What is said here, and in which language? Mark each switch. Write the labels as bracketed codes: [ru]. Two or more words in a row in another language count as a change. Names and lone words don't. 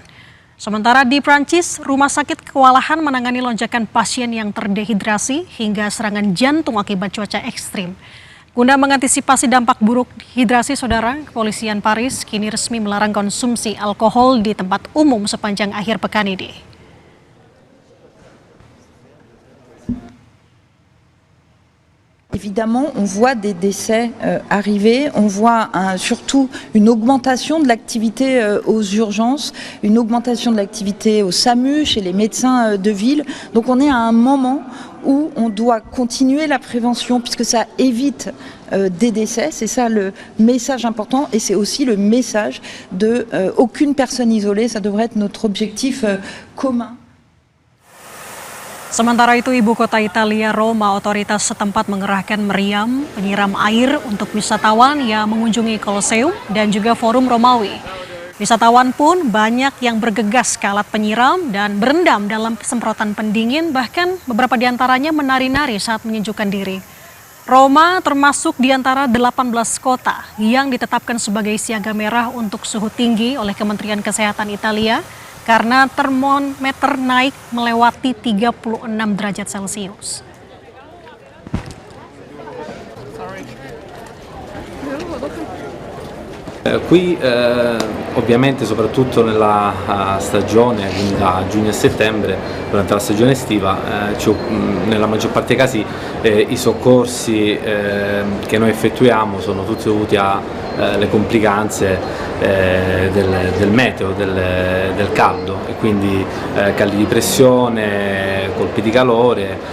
[id] Sementara di Prancis, rumah sakit kewalahan menangani lonjakan pasien yang terdehidrasi hingga serangan jantung akibat cuaca ekstrim. Guna mengantisipasi dampak buruk hidrasi, saudara, kepolisian Paris kini resmi melarang konsumsi alkohol di tempat umum sepanjang akhir pekan ini. [fr] Évidemment, on voit des décès arriver, on voit surtout une augmentation de l'activité aux urgences, une augmentation de l'activité au SAMU, chez les médecins de ville. Donc on est à un moment où on doit continuer la prévention puisque ça évite des décès. C'est ça le message important et c'est aussi le message de aucune personne isolée. Ça devrait être notre objectif commun. [id] Sementara itu, ibu kota Italia Roma, otoritas setempat mengerahkan meriam penyiram air untuk wisatawan yang mengunjungi Kolosseum dan juga Forum Romawi. Wisatawan pun banyak yang bergegas ke alat penyiram dan berendam dalam semprotan pendingin, bahkan beberapa di antaranya menari-nari saat menyejukkan diri. Roma termasuk di antara 18 kota yang ditetapkan sebagai siaga merah untuk suhu tinggi oleh Kementerian Kesehatan Italia karena termometer naik melewati 36 derajat Celcius. [it] Qui ovviamente soprattutto nella stagione, quindi da giugno a settembre, durante la stagione estiva, nella maggior parte dei casi i soccorsi che noi effettuiamo sono tutti dovuti alle complicanze del meteo, del caldo, e quindi caldi di pressione, colpi di calore.